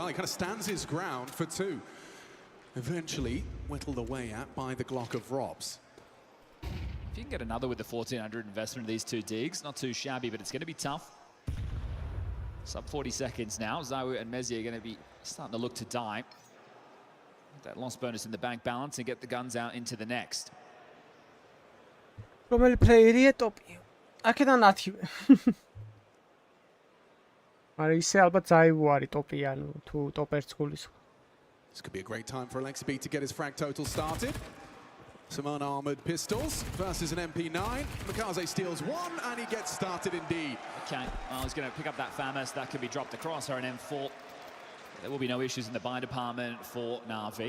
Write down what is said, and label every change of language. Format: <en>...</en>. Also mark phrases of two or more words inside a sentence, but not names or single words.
<en>He kind of stands his ground for 2. Eventually whittled away at by the Glock of Robs. If you can get another with the 1,400 investment of these 2 digs, not too shabby, but it's going to be tough. Sub 40 seconds now. Zawu and Mezzi are going to be starting to look to die. That loss bonus in the bank balance and get the guns out into the next.</en> <ka>რომელი პლეიერია ტოპი? აქედან 10-ვე. მაგრამ ისე ალბათ Zawu არის ტოპი, ანუ თუ ტოპ 1 გულის.</ka> <en>This could be a great time for Alexi to get his frag total started. Some unarmored pistols versus an MP9. Makaze steals 1 and he gets started indeed. Okay, well, he's going to pick up that FAMAS. That could be dropped across or an M4. There will be no issues in the buy department for Na'Vi.</en>